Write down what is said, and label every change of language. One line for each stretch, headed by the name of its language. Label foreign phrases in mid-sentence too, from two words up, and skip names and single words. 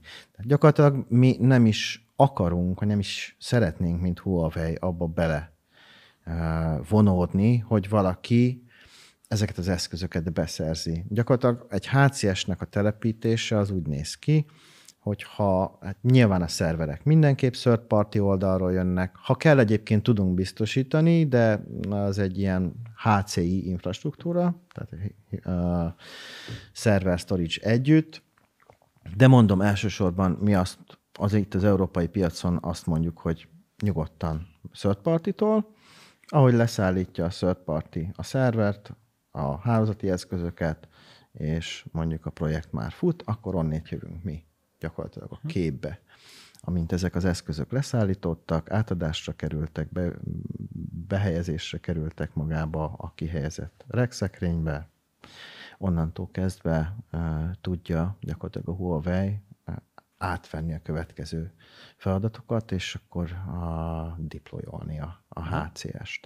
Hungarian: Tehát gyakorlatilag mi nem is akarunk, vagy nem is szeretnénk, mint Huawei abba bele vonódni, hogy valaki ezeket az eszközöket beszerzi. Gyakorlatilag egy HCS-nek a telepítése az úgy néz ki, hogyha hát nyilván a szerverek mindenképp
English: third party
Hungarian: oldalról jönnek. Ha kell, egyébként tudunk biztosítani, de az egy ilyen HCI infrastruktúra, tehát
English: server storage
Hungarian: együtt. De mondom, elsősorban mi itt az európai piacon azt mondjuk, hogy nyugodtan
English: third party-
Hungarian: tól, ahogy leszállítja a
English: third party
Hungarian: a szervert, a hálózati eszközöket, és mondjuk a projekt már fut, akkor onnét jövünk mi gyakorlatilag a képbe. Amint ezek az eszközök leszállítottak, átadásra kerültek, behelyezésre kerültek magába a kihelyezett rackszekrénybe, onnantól kezdve tudja gyakorlatilag a Huawei átvenni a következő feladatokat, és akkor deployolni a HCS-t.